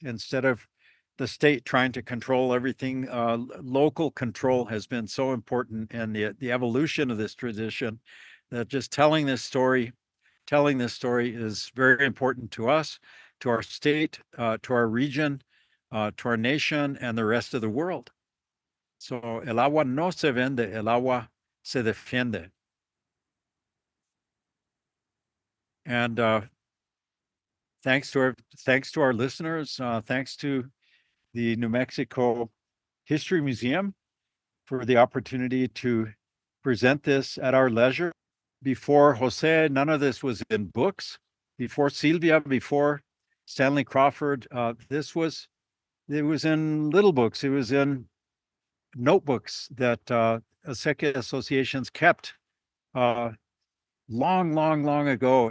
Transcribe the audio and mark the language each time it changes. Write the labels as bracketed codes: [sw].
[en] Instead of the state trying to control everything, local control has been so important in the evolution of this tradition, that just telling this story is very important to us, to our state, to our region, to our nation, and the rest of the world. [es] So el agua no se vende, el agua se defiende. [en] And thanks to our listeners, thanks to the New Mexico History Museum for the opportunity to present this at our leisure. Before Jose, none of this was in books. Before Sylvia, before Stanley Crawford, it was in little books. It was in notebooks that acequia associations kept long ago.